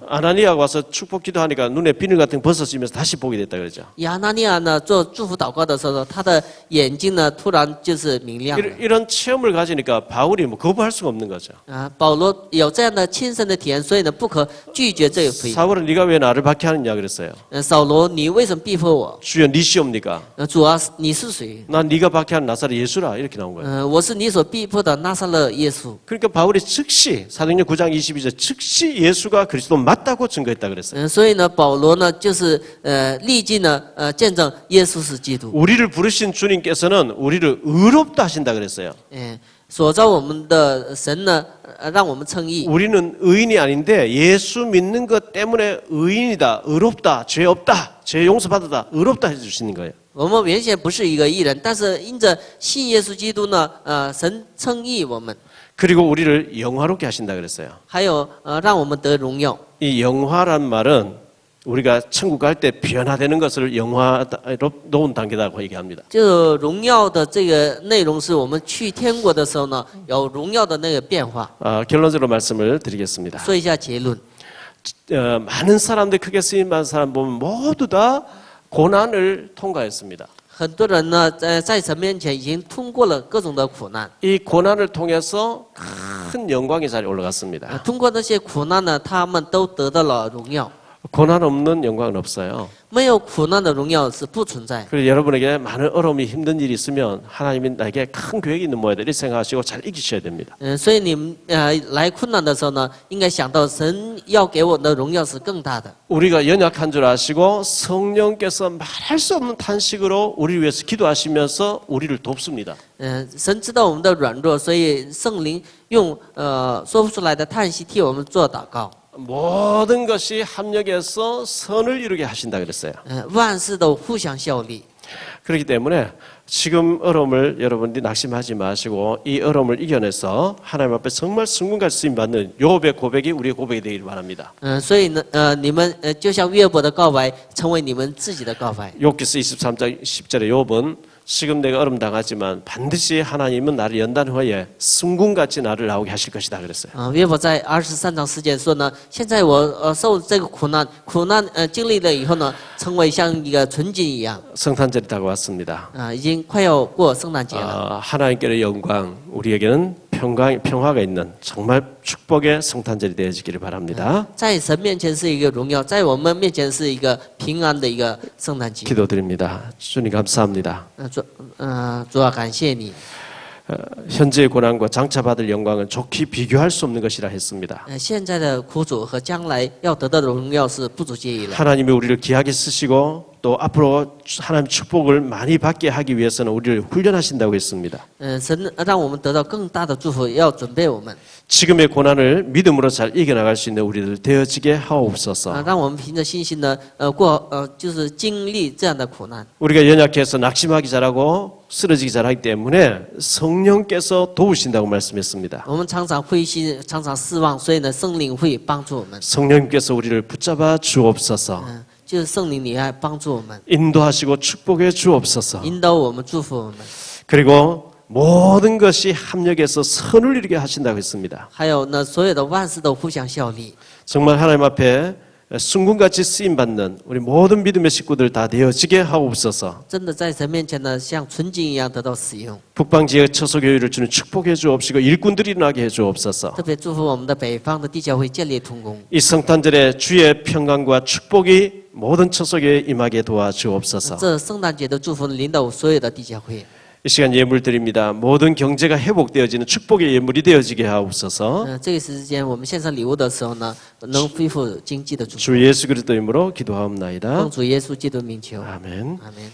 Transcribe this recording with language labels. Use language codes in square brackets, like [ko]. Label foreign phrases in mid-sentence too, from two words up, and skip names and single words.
[ko] 아나니아가 와서 축복 기도하니까 눈에 비늘 같은 거 벗어지면서 다시 보게 됐다 그러죠. [zh] 亚拿尼亚呢做祝福祷告的时候，他的眼睛呢突然就是明亮了。 [ko] 이런 체험을 가지니까 바울이 뭐 거부할 수가 없는 거죠. [zh] 保罗有这样的亲身的体验，所以呢不可拒绝这个福音。 [ko] 사울은 네가 왜 나를 박해하느냐 그랬어요. [zh] 扫罗，你为什么逼迫我？ [ko] 주여 니시옵니까? [zh] 主啊，你是谁？ [ko] 난 네가 박해하는 나사렛 나사렛 예수라 이렇게 나온 거예요. [zh] 我是你所逼迫的拿撒勒耶稣。 [ko] 그러니까 바울이 즉시 사도행전 9장 22절 즉시 예수가 그리스도 맞다고 증거했다 그랬어요. [zh] 所以呢，保罗呢就是历尽了见证耶稣是基督。 [ko] 우리를 부르신 주님께서는 우리를 의롭다 하신다 그랬어요. [zh] 所造我们的神呢，让我们称义。 [ko] 우리는 의인이 아닌데 예수 믿는 것 때문에 의인이다, 의롭다, 죄 없다, 죄 용서받았다, 의롭다 해주시는 거예요. [zh] 我们原先不是一个义人，但是因着信耶稣基督呢，神称义我们， [ko] 그리고 우리를 영화롭게 하신다 그랬어요. [zh] 还有让我们得荣耀。 [ko] 이 영화란 말은 우리가 천국 갈 때 변화되는 것을 영화로운 단계라고 얘기합니다. [zh] 就荣耀的这个内容是我们去天国的时候呢，有荣耀的那个变化。 [ko] 결론적으로 말씀을 드리겠습니다. [zh] 说一下结论。 [ko] 많은 사람들 크게 쓰임받은 사람 보면 모두 다 고난을 통과했습니다. [zh] 很多人呢，在神面前已经通过了各种的苦难。 [ko] 이 고난을 통해서 큰 영광의 자리에 올라갔습니다. [zh] 通过那些苦难呢，他们都得到了荣耀。 [ko] 고난 없는 영광은 없어요. [zh] 没有苦难的荣耀是不存在。 [ko] 그래서 여러분에게 많은 어려움이 힘든 일이 있으면 하나님이 나에게 큰 계획이 있는 모양이다 이렇게 생각하시고 잘 이기셔야 됩니다. [zh] 所以你们来困难的时候呢，应该想到神要给我的荣耀是更大的。 [ko] 우리가 연약한 줄 아시고 성령께서 말할 수 없는 탄식으로 우리를 위해서 기도하시면서 우리를 돕습니다. [zh] 神知道我们的软弱，所以圣灵用说不出来的叹息替我们做祷告。 [ko] 모든 것이 합력해서 선을 이루게 하신다 그랬어요. [zh] 万事都互相效力。 [ko] 그렇기 때문에 지금 어려움을 여러분들이 낙심하지 마시고 이 어려움을 이겨내서 하나님 앞에 정말 승군같이 쓰임받는 욥의 고백이 우리의 고백이 되기를 바랍니다. [zh] 所以呢，你们就像约伯的告白，成为你们自己的告白。 [ko] 욥기서 23장 10절에 욥은 지금 내가 어려움 당하지만 반드시 하나님은 나를 연단 후에 승군같이 나를 나오게 하실 것이다 그랬어요. [zh] 约伯在23章10节说呢，现在我受这个苦难经历了以后呢，成为像一个纯金一样。 [ko] 성탄절이 다가왔습니다. [zh] 已经快要过圣诞节了。 [ko] 하나님께의 영광, 우리에게는 평화가 있는 정말 축복의 성탄절이 되어지기를 바랍니다. [zh] 在神面前是一个荣耀，在我们面前是一个平安的一个圣诞节。 [ko] 기도드립니다. 주님 감사합니다. [zh] 主啊，感谢你。 [ko] 현재의 고난과 장차 받을 영광은 좋게 비교할 수 없는 것이라 했습니다. [zh] 现在的苦楚和将来要得到的荣耀是不足介意的。 [ko] 하나님이 우리를 귀하게 쓰시고 또 앞으로 하나님 축복을 많이 받게 하기 위해서는 우리를 훈련하신다고 했습니다. [zh] 神让我们得到更大的祝福，要准备我们。 [ko] 지금의 고난을 믿음으로 잘 이겨나갈 수 있는 우리들 되어지게 하옵소서. [zh] 让我们凭着信心呢，就是经历这样的苦难。 [ko] 우리가 연약해서 낙심하기 잘하고 쓰러지기 잘하기 때문에 성령께서 도우신다고 말씀했습니다. [zh] 我们常常灰心，常常失望，所以呢，圣灵会帮助我们。 [ko] 성령님께서 우리를 붙잡아 주옵소서. [zh] 就是圣灵，你来帮助我们， [ko] 인도하시고 축복해 주옵소서. [zh] 引导我们，祝福我们。 [ko] 그리고 모든 것이 합력해서 선을 이루게 하신다고 했습니다. [zh] 还有呢，所有的万事都互相效力。 [ko] 정말 하나님 앞에 순금같이 쓰임받는 우리 모든 믿음의 식구들 다 되어지게 하옵소서. [zh] 真的在神面前呢，像纯金一样得到使用。 [ko] 북방지역 처소교회를 주는 축복해 주옵시고 일꾼들이 일어나게 해 주옵소서. [zh] 特别祝福我们的北方的地教会建立同工。 [ko] 이 성탄절에 주의 평강과 축복이 모든 처소교회에 임하게 도와주옵소서. [zh] 这圣诞节的祝福领导所有的地教会。 [ko] 이 시간 예물 드립니다. 모든 경제가 회복되어지는 축복의 예물이 되어지게 하옵소서. [zh] 这个时间我们献上礼物的时候呢，能恢复经济的祝福。 [ko] 주 예수 그리스도 이름으로 기도하옵나이다. [zh] 奉主耶稣基督名求， [ko] 아멘. [zh] 阿门。